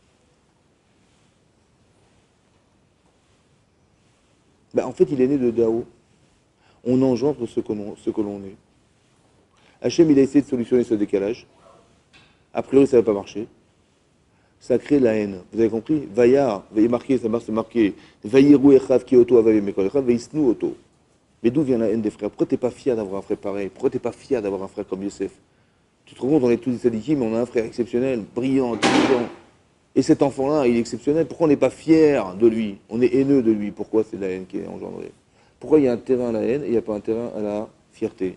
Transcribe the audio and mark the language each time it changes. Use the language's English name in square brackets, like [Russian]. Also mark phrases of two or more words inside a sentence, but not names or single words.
[French] Ben, en fait, il est né de Dao. On engendre ce que l'on est. Hachem, il a essayé de solutionner ce décalage. A priori, ça ne va pas marcher. Ça crée la haine. Vous avez compris? Vayar, vous marqué, ça marque, c'est marqué. [Hebrew] ויראו אחיו כי אותו אביהם מכל אחיו וישנאו אותו. [French] Mais d'où vient la haine des frères? Pourquoi tu n'es pas fier d'avoir un frère pareil? Pourquoi tu n'es pas fier d'avoir un frère comme Yosef? Tu te rends compte, on est tous des sadikim, mais on a un frère exceptionnel, brillant, intelligent. Et cet enfant-là, il est exceptionnel. Pourquoi on n'est pas fier de lui? On est haineux de lui. Pourquoi c'est de la haine qui est engendrée? Pourquoi il y a un terrain à la haine et il n'y a pas un terrain à la fierté?